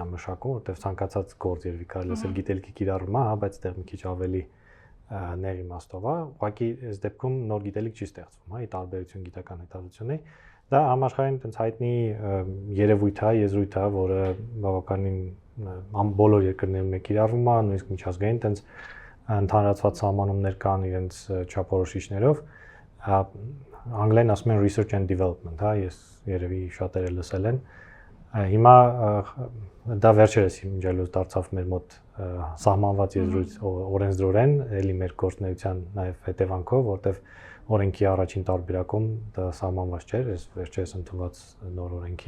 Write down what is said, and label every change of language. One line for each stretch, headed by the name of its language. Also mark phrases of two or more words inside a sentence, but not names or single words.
Armenian: մշակում, որտեղ ցանկացած գործ երևի կարելի ասել գիտելիքի կիրառում է, հա, բայց այդտեղ մի քիչ ավելի նեղ իմաստով է, ուղղակի այս դեպքում նոր գիտելիք չի ստեղծվում, հա, ի տարբերություն գիտական հետազոտությունների։ Դա համաշխարհային այդպես հայտնի երևույթ է, եզրույթ է, որը բավականին բոլոր երկրներում է կիրառվում է, նույնիսկ միջազգային այդպես ընդհանրացված սահմանումներ կան իրենց չափորոշիչներով, անգլերեն ասում են
English: research and development,
Armenian: հա, ես երևի շատերը լսել են։ Հիմա դա վերջերս իմջալուց դարձավ մեր մոտ սահմանված եզրույթ օրենսդրորեն, էլի մեր գործունեության նաև հետևանքով, որտեվ օրենքի առաջին տարբերակում դա սահմանված չէր, այս վերջերս ընդունված նոր օրենքի